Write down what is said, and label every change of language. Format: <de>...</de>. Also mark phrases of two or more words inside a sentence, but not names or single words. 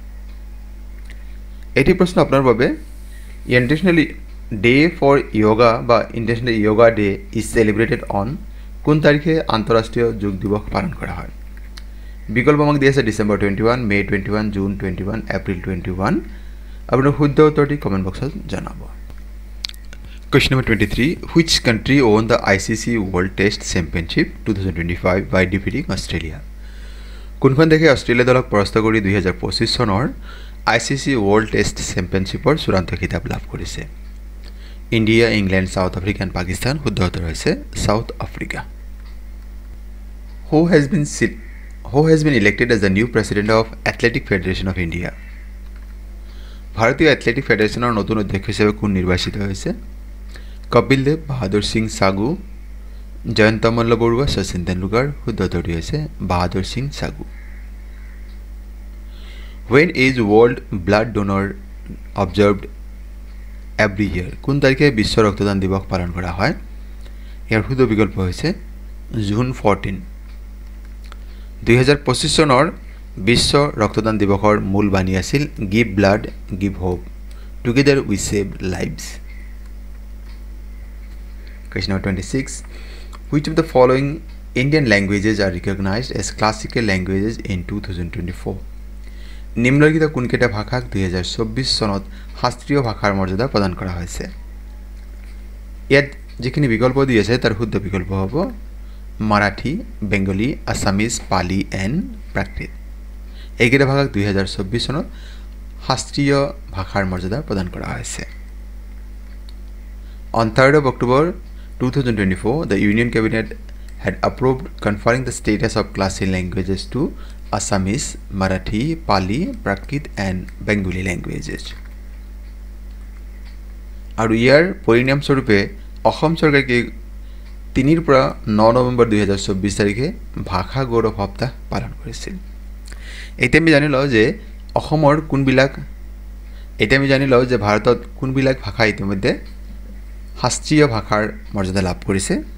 <as>এটি প্ৰশ্ন আপোনাৰ বাবে,</as> <en>international day for yoga or international yoga day is celebrated on.</en> <as>কোন তাৰিখে আন্তঃৰাষ্ট্ৰীয় যোগ দিৱস পালন কৰা হয়? বিকল্প আমাক দি আছে ডিচেম্বৰ 21, মে 21, জুন 21, এপ্ৰিল 21। আপোনাৰ শুদ্ধ উত্তৰটি কমেণ্ট বক্সত জনাব।</as> <en>Question number 23. Which country won the ICC World Test Championship 2025 by defeating Australia?</en> <as>কোনখন দেশে অষ্ট্ৰেলিয়া দলক পৰাস্ত কৰি 2025 চনৰ ICC World Test Championshipৰ চূড়ান্ত খিতাপ লাভ কৰিছে? ইণ্ডিয়া, ইংলেণ্ড, সাউথ আফ্ৰিকা এণ্ড পাকিস্তান। শুদ্ধ উত্তৰ হৈছে সাউথ আফ্ৰিকা।</as> <en>Who has been elected as the new president of Athletic Federation of India?</en> <as>ভাৰতীয় এথলেটিক ফেডাৰেশ্যনৰ নতুন অধ্যক্ষ হিচাপে কোন নিৰ্বাচিত হৈছে? কপিল দেৱ, বাহাদুৰ সিং সাগু, জয়ন্ত মল্ল বৰুৱা, শচীন তেণ্ডুলকাৰ। শুদ্ধ উত্তৰটি হৈছে বাহাদুৰ সিং সাগু।</as> <en>When is World Blood Donor observed every year?</en> <as>কোন তাৰিখে বিশ্ব ৰক্তদান দিৱস পালন কৰা হয়? ইয়াৰ শুদ্ধ বিকল্প হৈছে জুন 14। 2025 চনৰ বিশ্ব ৰক্তদান দিৱসৰ মূল বাণী আছিল</as> <en>give blood give hope together we save lives</en> <as>Question</as> <en>number 26 Which of the following Indian languages are recognized as classical languages in 2024</en> <as>নিম্নলিখিত কোনকেইটা ভাষাক 2024 চনত শাস্ত্ৰীয় ভাষাৰ মৰ্যাদা প্ৰদান কৰা হৈছে ইয়াত যিখিনি বিকল্প দি আছে তাৰ শুদ্ধ বিকল্প হ'ব মাৰাঠী বেংগলী আসামিজ পালি এণ্ড প্ৰাকৃত এইকেইটা ভাষাক 2024 চনত শাস্ত্ৰীয় ভাষাৰ মৰ্যাদা প্ৰদান কৰা হৈছে</as> <en>On 3rd of October 2024 the Union Cabinet had approved conferring the status of classical languages to Assamese, Marathi, Pali, Prakrit and Bengali languages.</en> <as>আৰু ইয়াৰ পৰিণাম স্বৰূপে অসম চৰকাৰে 3 পৰা 9 নৱেম্বৰ 2024 তাৰিখে ভাষা গৌৰৱ সপ্তাহ পালন কৰিছিল এতিয়া আমি জানি লওঁ যে অসমৰ কোনবিলাক এতিয়া আমি জানি লওঁ যে ভাৰতত কোনবিলাক ভাষা ইতিমধ্যে শাস্ত্ৰীয় ভাষাৰ মৰ্যাদা লাভ কৰিছে</as>